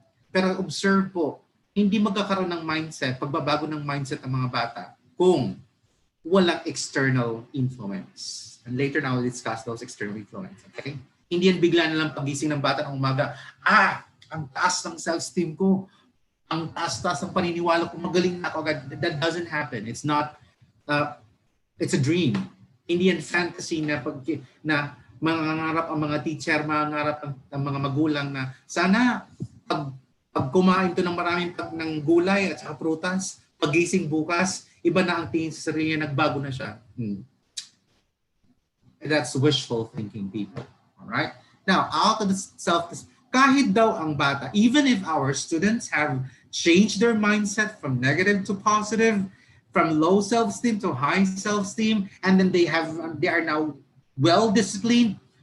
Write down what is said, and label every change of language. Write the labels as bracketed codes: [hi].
[tl] Pero observe po, hindi magkakaroon ng pagbabago ng mindset ang mga bata kung walang external influence. [en] And later now we'll discuss those external influence. Okay? [tl] Hindi yan bigla na lang pagising ng bata ng umaga, ang taas ng self-esteem ko, ang taas ng paniniwala ko, magaling na ako agad. [en] That doesn't happen. It's not it's a dream. [tl] Hindi yan fantasy na mangangarap ang mga teacher, mangangarap ang mga magulang na sana pag kumain to ng maraming ng gulay at saka prutas, pagising bukas, iba na ang tingin sa sarili niya, nagbago na siya. [en] That's wishful thinking, people. Alright? Now, out of the [tl] kahit daw ang bata, [en] even if our students have changed their mindset from negative to positive, from low self-esteem to high self-esteem, and then they are now well-disciplined.